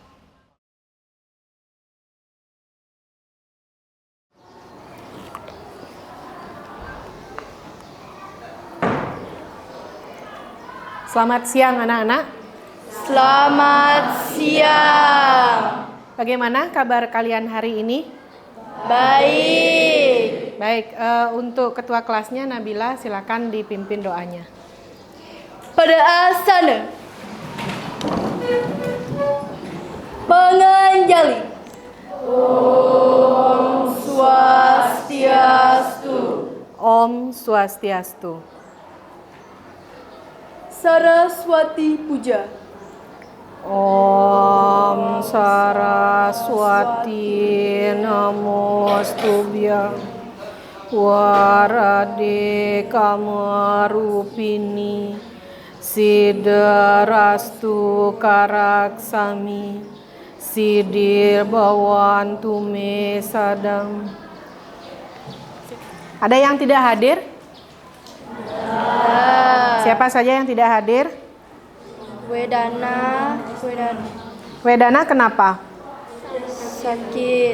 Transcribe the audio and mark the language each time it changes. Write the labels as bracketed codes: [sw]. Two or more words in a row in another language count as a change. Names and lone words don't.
[id] Selamat siang anak-anak. Selamat siang. Bagaimana kabar kalian hari ini? Baik. Baik, untuk ketua kelasnya Nabila, silakan dipimpin doanya. Pada asana menganjali. [ban] Om Swastiastu. Om Swastiastu. [id] Saraswati Puja. [sa] Om Saraswati Namostubhyang Warade Kamarupini Siddharastu Karaksami Siddhir Bhavantu Me Sadam. [id] Ada yang tidak hadir? Siapa saja yang tidak hadir? Wedana. Wedana kenapa? Sakit.